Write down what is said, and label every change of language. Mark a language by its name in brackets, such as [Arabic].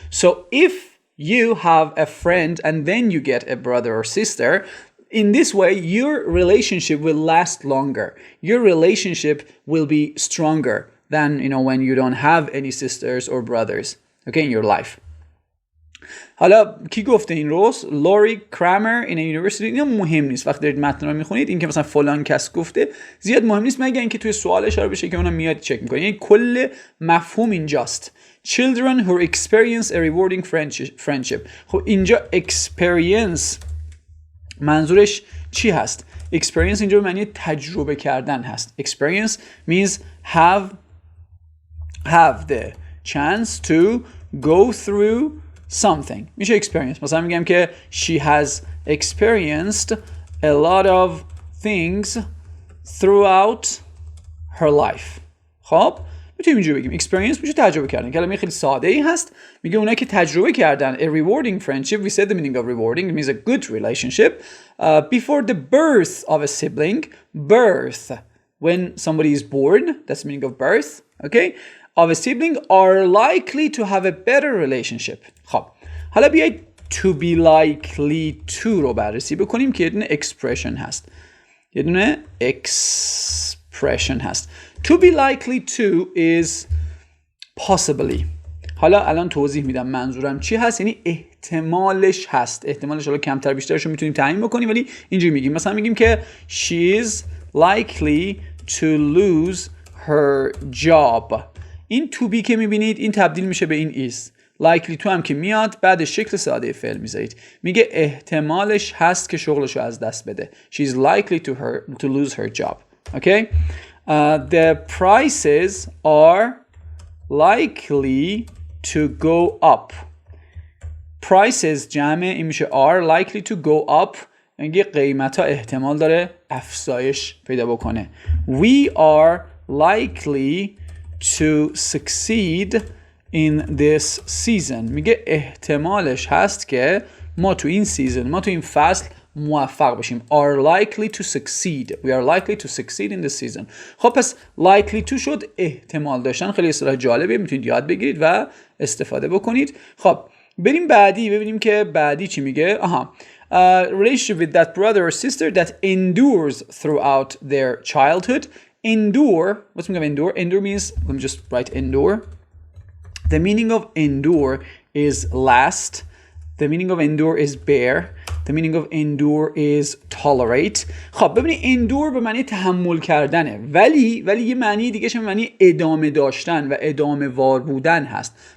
[English] So if you have a friend and then you get a brother or sister, in this way your relationship will last longer. Your relationship will be stronger than when you don't have any sisters or brothers okay in your life. [Persian] حالا کی گفته این رو؟ لوری کرامر in a university. اینا مهم نیست وقتی دارید متن رو میخونید، این که مثلا فلان کس گفته زیاد مهم نیست مگر اینکه توی سوال اشاره بشه که اونم میاد چک میکنه. یعنی کل مفهوم اینجاست [English] children who experience a rewarding friendship. [Persian] خب اینجا experience منظورش چی هست؟ experience اینجا به معنی تجربه کردن هست. [English] experience means have the chance to go through something. میشه experience. [Persian] مثلا میگم که [English] she has experienced a lot of things throughout her life. [Persian] خب میتونیم اینجوری بگیم experience میشه تجربه کردن. کلمه خیلی ساده ای هست. میگه اونایی که تجربه کردن a rewarding friendship. [English] We said the meaning of rewarding. It means a good relationship before the birth of a sibling. Birth, when somebody is born, that's the meaning of birth. Okay, of a sibling are likely to have a better relationship. [Persian] خب حالا بیایید to be likely to رو بررسی بکنیم که یه دونه expression هست. یه دونه expression هست. [English] To be likely to is possibly. [Persian] حالا الان توضیح میدم منظورم چی هست. یعنی احتمالش هست. احتمالش حالا کمتر بیشترش رو میتونیم تعیین بکنیم ولی اینجوری میگیم. مثلا میگیم که [English] she is likely to lose her job. [Persian] این to be که میبینید این تبدیل میشه به این is. likely to هم که میاد بعد شکل ساده فعل میذارید. میگه احتمالش هست که شغلشو از دست بده. [English] She is likely to lose her job. Okay? The prices are likely to go up. Prices [Persian] جمع این میشه [English] are likely to go up. [Persian] یعنی قیمت ها احتمال داره افزایش پیدا بکنه. [English] We are likely to succeed in this season. [Persian] میگه احتمالش هست که ما تو این سیزن، ما تو این فصل موفق بشیم. [English] are likely to succeed. We are likely to succeed in this season. [Persian] خب پس likely to شد احتمال داشتن. خیلی اصطلاح جالبه، میتونید یاد بگیرید و استفاده بکنید. خب بریم بعدی ببینیم که بعدی چی میگه. [English] Relationship with that brother or sister that endures throughout their childhood. Endure, what's the meaning of endure? Endure means, let me just write endure. The meaning of endure is last. The meaning of endure is bear. The meaning of endure is tolerate. [Persian] خب ببینید endure به معنی تحمل کردنه ولی یه معنی دیگه به معنی ادامه داشتن و ادامه وار بودن هست.